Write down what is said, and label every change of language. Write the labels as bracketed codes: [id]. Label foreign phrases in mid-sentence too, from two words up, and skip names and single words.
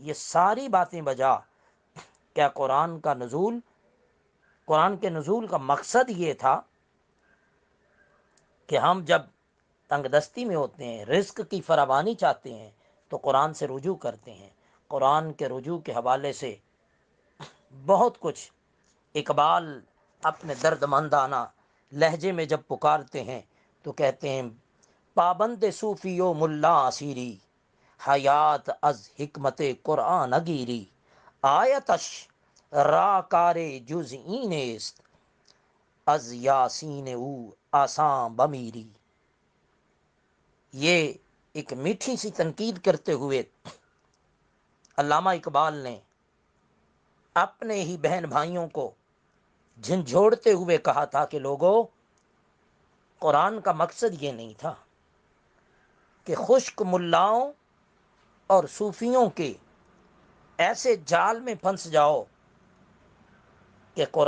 [ur] یہ ساری باتیں بجا کیا قرآن کے نزول کا مقصد یہ تھا کہ ہم جب تنگ دستی میں ہوتے ہیں، رزق کی فراوانی چاہتے ہیں تو قرآن سے رجوع کرتے ہیں۔ قرآن کے رجوع کے حوالے سے بہت کچھ اقبال اپنے درد مندانہ لہجے میں جب پکارتے ہیں تو کہتے ہیں: [fa] پابند صوفی و ملا اسیری، حیات از حکمت قرآن گیری، آیتش را کار جزئین است، از یاسین او آساں بمیری۔ [ur] یہ ایک میٹھی سی تنقید کرتے ہوئے علامہ اقبال نے اپنے ہی بہن بھائیوں کو جھنجھوڑتے ہوئے کہا تھا کہ لوگوں، قرآن کا مقصد یہ نہیں تھا کہ خشک ملاؤں اور صوفیوں کے ایسے جال میں پھنس جاؤ کہ